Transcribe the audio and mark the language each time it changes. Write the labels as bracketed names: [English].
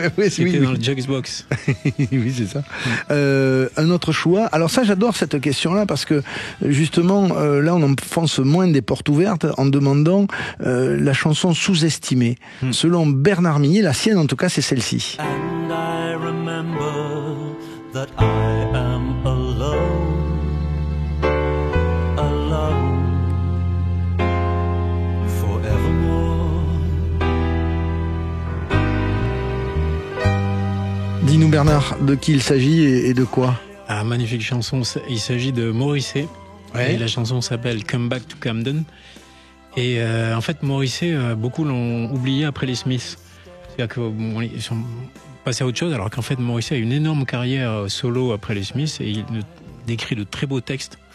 [French] C'était dans le Juxbox. Oui, c'est ça. Un autre choix. Alors ça, j'adore cette question-là parce que justement, là, on enfonce moins des portes ouvertes en demandant la chanson sous-estimée. Selon Bernard Minier, la sienne en tout cas, c'est celle-ci. [English] And I remember that I am alone, alone, forevermore. [French] Dis-nous Bernard, de qui il s'agit et de quoi? Ah, magnifique chanson. Il s'agit de Morrissey. Ouais. Et la chanson s'appelle Come Back to Camden. Et en fait, Morrissey, beaucoup l'ont oublié après les Smiths. C'est-à-dire qu'ils sont passés à autre chose, alors qu'en fait, Morrissey a une énorme carrière solo après les Smiths et il décrit de très beaux textes.